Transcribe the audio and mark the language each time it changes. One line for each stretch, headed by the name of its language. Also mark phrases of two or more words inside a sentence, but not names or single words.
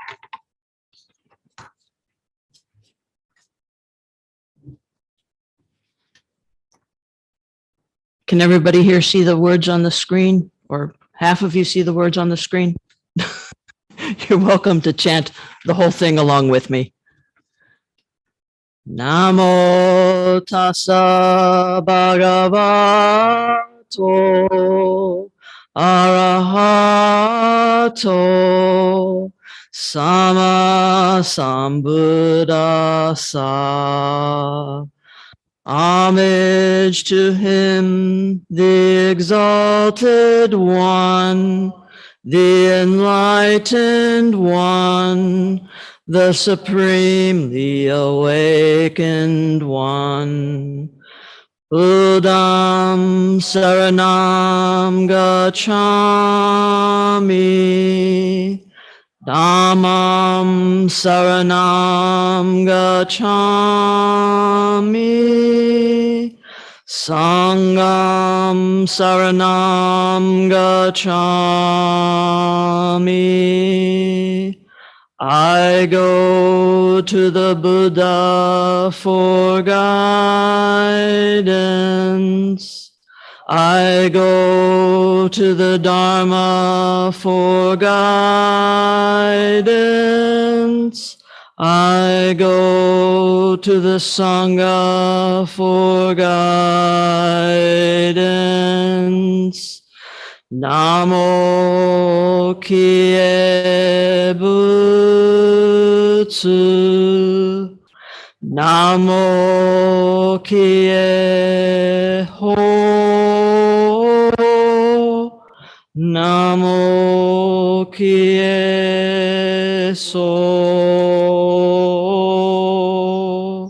English: Can everybody here see the words on the screen, or half of you see the words on the screen? You're welcome to chant the whole thing along with me.
Pali: Namo tassa bhagavato arahato sama sambuddhassa.
English: Homage to him, the exalted one, the enlightened one, the supremely awakened one.
Pali: Buddham saranam gacchami, Dhammam saranam gacchami, Sangam Saranam Gacchami.
English: I go to the Buddha for guidance. I go to the Dharma for guidance. I go to the Sangha for guidance.
Japanese: Namo Kie Butsu. Namo Kie Ho. Namo Kie So.